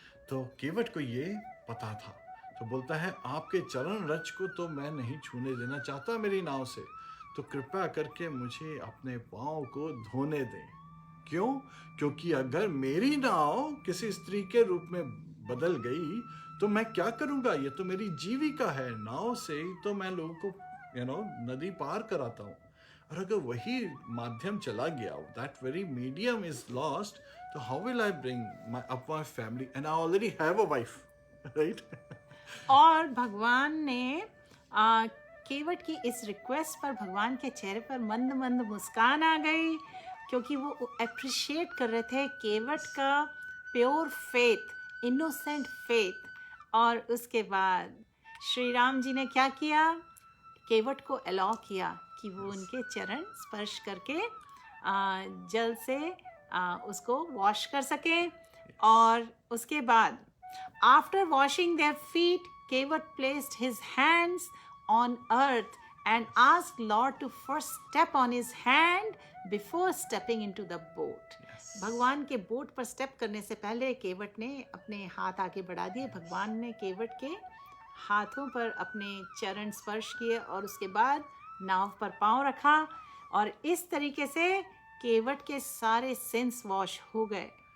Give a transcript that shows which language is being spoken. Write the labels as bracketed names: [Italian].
[Hindi] तो केवट को ये पता था. तो बोलता है आपके चरण रज को तो मैं नहीं छूने देना चाहता मेरी नाव से, तो कृपया करके मुझे अपने पाँव को धोने दें. क्यों? क्योंकि अगर मेरी नाव किसी स्त्री के रूप में बदल गई तो मैं क्या करूंगा? ये तो मेरी जीविका है. नाव से तो मैं लोगों को नदी पार कराता हूँ. और अगर वही माध्यम चला गया, [English] that very medium is lost, [Hindi] तो [English] how will I bring up my family and I already have a wife, right? [Hindi] और भगवान ने केवट की इस रिक्वेस्ट पर भगवान के चेहरे पर मंद मंद मुस्कान आ गई, क्योंकि वो अप्रिशिएट कर रहे थे केवट का प्योर फेथ, इनोसेंट फेथ. और उसके बाद श्री राम जी ने क्या किया? केवट को अलाउ किया कि वो उनके चरण स्पर्श करके जल से उसको वॉश कर सके. और उसके बाद [English] After washing their feet, Kevat placed his hands on earth and asked Lord to first step on his hand before stepping into the boat. [Hindi] भगवान के बोट पर स्टेप करने से पहले केवट ने अपने हाथ आगे बढ़ा दिए. भगवान ने केवट के हाथों पर अपने चरण स्पर्श किए और उसके बाद नाव पर पांव रखा, और इस तरीके से केवट के सारे सिंस वॉश हो गए.